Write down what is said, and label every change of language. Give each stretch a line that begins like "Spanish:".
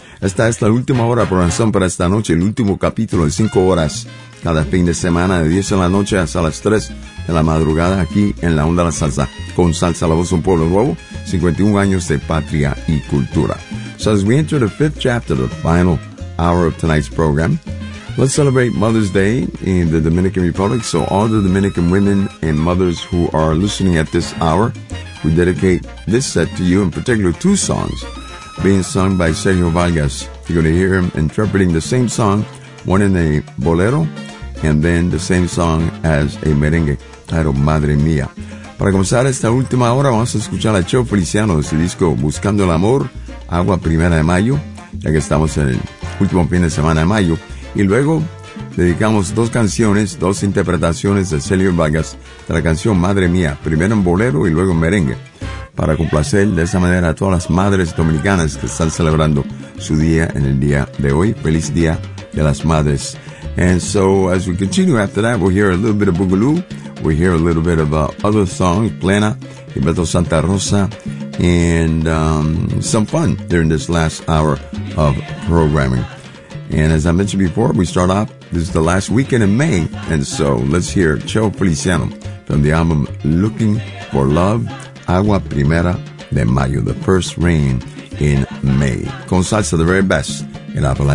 Spanish: Esta es la última hora de programación para esta noche, el último capítulo de 5 horas. Cada fin de semana, de 10 de la noche hasta las 3 de la madrugada, aquí en La Onda de la Salsa. Con Salsa, la voz de un pueblo nuevo, 51 años de patria y cultura.
English: So as we enter the fifth chapter, the final hour of tonight's program, let's celebrate Mother's Day in the Dominican Republic. So all the Dominican women and mothers who are listening at this hour, we dedicate this set to you, in particular two songs being sung by Sergio Vargas. You're going to hear him interpreting the same song, one in a bolero, and then the same song as a merengue, titled Madre Mía.
Spanish: Para comenzar esta última hora, vamos a escuchar a Cheo Feliciano de su disco Buscando el Amor, Agua Primera de Mayo, ya que estamos en el último fin de semana de mayo. Y luego dedicamos dos canciones, dos interpretaciones de Sergio Vargas de la canción Madre Mía, primero en bolero y luego en merengue, para complacer de esa manera a todas las madres dominicanas que están celebrando su día en el día de hoy. Feliz Día de las Madres.
English: And so as we continue after that, we'll hear a little bit of Boogaloo, we'll hear a little bit of other songs, Plena, Beto Santa Rosa, and some fun during this last hour of programming. And as I mentioned before, we start off, this is the last weekend in May, and so let's hear Cheo Feliciano from the album Looking for Love, Agua Primera de Mayo, the first rain in May. Con salsa, the very best in Apple.